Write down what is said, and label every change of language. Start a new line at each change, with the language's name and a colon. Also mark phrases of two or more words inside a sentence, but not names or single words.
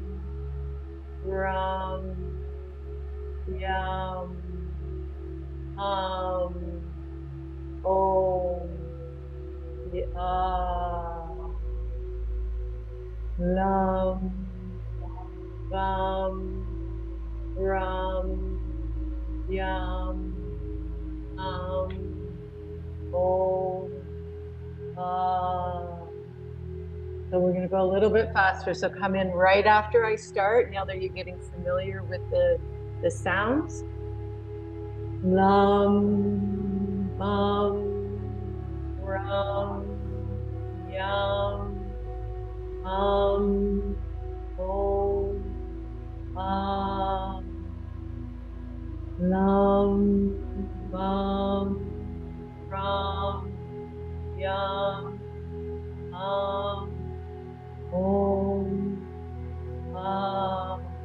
Sanskrit: Ram, Yam, Ham, Om, Ah, Lam, Bam, Ram, Yam, Ham, Om, Ah.
English: So we're going to go a little bit faster. So come in right after I start. Now that you're getting familiar with the sounds.
Sanskrit: Lam, Bam, Ram, Yam, Ham, Om, Ah. Lam, Bam, Ram, Yam, Ham, Om, Ah.